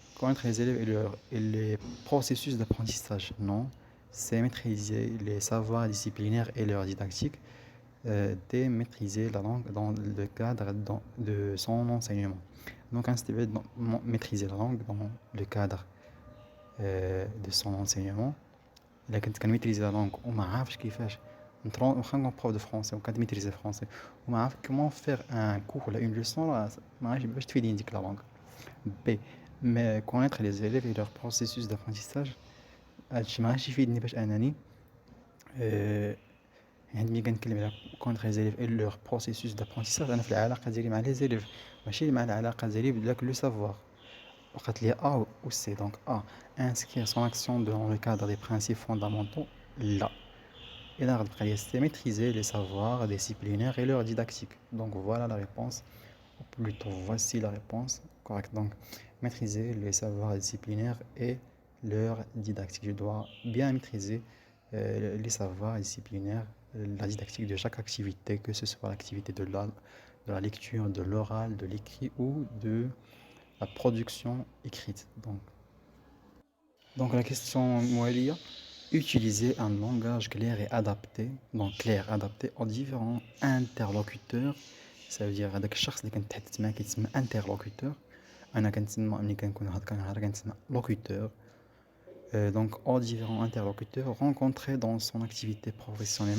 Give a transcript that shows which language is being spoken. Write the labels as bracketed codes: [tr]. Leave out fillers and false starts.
[fr] Connaître les élèves et les processus d'apprentissage. Non. C'est maîtriser les savoirs disciplinaires et leur didactique. D. Maîtriser la langue dans le cadre de son enseignement. Donc maîtriser la langue dans le cadre de son enseignement. [ar] إلا كنت كنميتريزي لا لونغ وما عارفش كيفاش واخا نكون بروف دو فرونسي وكنميتريزي فرونسي وما عارف كومون فير ان كور ولا اون ليسون، ما عارفش باش تفيدني ديك لا لونغ. بي [fr] connaître les élèves et leur processus d'apprentissage. [ar] هادشي ما غاديش يفيدني باش انني آه، يعني ملي كنتكلم على كونتر لي زيليف اي لور بروسيسوس دابرونتيساج انا في العلاقه ديالي مع لي زيليف ماشي مع العلاقه ديالي بداك لو سافوار وقت لي [fr] A ou C. Donc A, inscrire son action dans le cadre des principes fondamentaux. Là. Et là, c'est maîtriser les savoirs disciplinaires et leur didactique. Donc voilà la réponse. Ou plutôt, voici la réponse correcte. Donc, maîtriser les savoirs disciplinaires et leur didactique. Je dois bien maîtriser les savoirs disciplinaires, la didactique de chaque activité, que ce soit l'activité de la lecture, de l'oral, de l'écrit ou de la production écrite. Donc la question Moualia, utiliser un langage clair et adapté, donc clair adapté aux différents interlocuteurs. Ça veut dire [ar] هذاك الشخص اللي كنتحدث معاه كيتسمى interlocuteur. انا كنتسمى ملي كنكون كنهضر كنتسمى locuteur. [fr] Donc aux différents interlocuteurs rencontrés dans son activité professionnelle.